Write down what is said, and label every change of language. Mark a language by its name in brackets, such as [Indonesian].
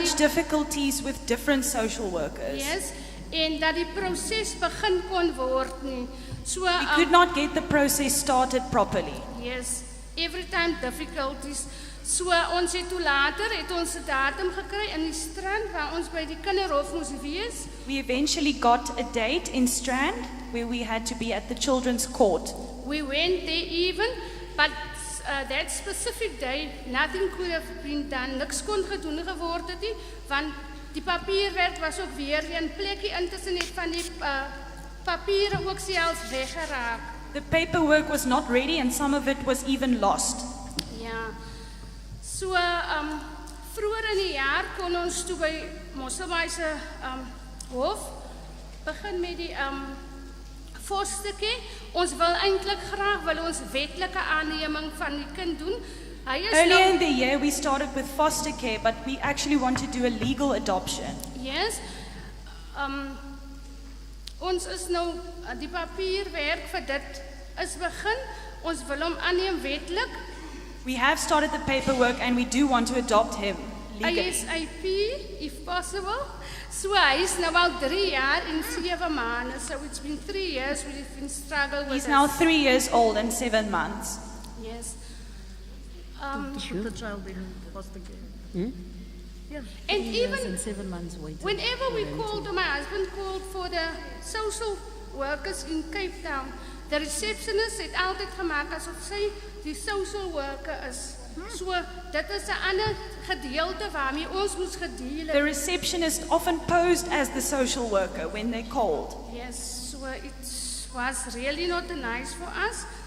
[English] much difficulties with different social workers. [Afrikaans] yes, en dat die proses begin kon word nie. So, [English] We could not get the process started properly. yes, every time difficulties. [Afrikaans] So ons het toe later het ons 'n datum gekry in die Strand waar ons by die kinderhof moes wees. [English] We eventually got a date in Strand where we had to be at the children's court. We went there even, but that specific day nothing could have been done. [Afrikaans] Niks kon gedoen geword het nie, want die papierwerk was ook weer een plekkie intussen het van die papiere ook selfs weggeraak. [English] The paperwork was not ready and some of it was even lost. [Afrikaans] Ja. So vroeër in die jaar kon ons toe by Municipality se hof begin met die fosterkie. Ons wil eintlik graag ons wetlike aanneming van die kind doen. Hy is [English] Earlier in [Afrikaans] nou, [English] the year we started with foster care, but we actually want to do a legal adoption. yes. [Afrikaans] Ons is nou die papierwerk vir dit is begin. Ons wil hom aanneem wetlik. [English] We have started the paperwork and we do want to adopt him legally. [Afrikaans] ISIP, [English] if possible. [Afrikaans] So hy is nou al 3 jaar en 7 maande. [English] So it's been 3 years we've been struggling with He's this. now 3 years old and 7 months. Yes. Put the child in foster care. Yeah. And 3 years even and 7 months waiting. whenever we called, my husband called for the social workers in Cape Town, the receptionist [Afrikaans] het altyd gemaak asof sy die social worker is. So dit is 'n ander gedeelte waarmee ons moes gedeel het. [English] The receptionist often posed as the social worker when they called. Yes, so it was really not nice for us.